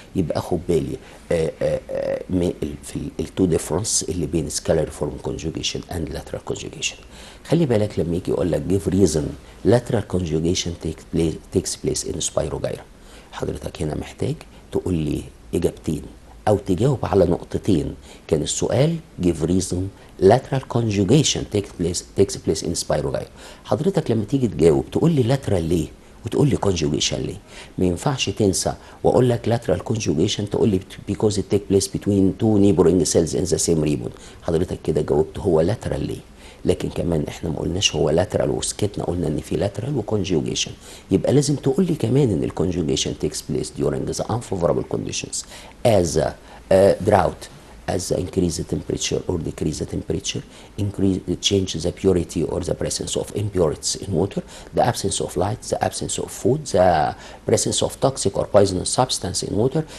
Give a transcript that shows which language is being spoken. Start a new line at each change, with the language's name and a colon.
Arabic: يبقى خد بالي في التو ديفرنس اللي بين scalary form conjugation and lateral conjugation. خلي بالك لما يجي يقول لك
English: give reason lateral conjugation takes place in Spirogyra،
Arabic: حضرتك هنا محتاج تقول لي اجابتين او تجاوب على نقطتين. كان السؤال
English: give reason lateral conjugation takes place in Spirogyra.
Arabic: حضرتك لما تيجي تجاوب تقول لي lateral ليه وتقول لي conjugation ليه. ما ينفعش تنسى واقول لك
English: lateral conjugation
Arabic: تقول لي
English: because it takes place between 2 neighboring cells in the same ribbon.
Arabic: حضرتك كده جاوبت هو lateral ليه، لكن كمان احنا ما قلناش هو lateral وسكتنا، قلنا ان في lateral وconjugation. يبقى لازم تقول لي كمان
English: ان الconjugation takes place during the unfavorable conditions as a drought, as the increase the temperature or decrease the temperature, change the purity or the presence of impurities in water, the absence of light, the absence of food, the presence of toxic or poisonous substance in water.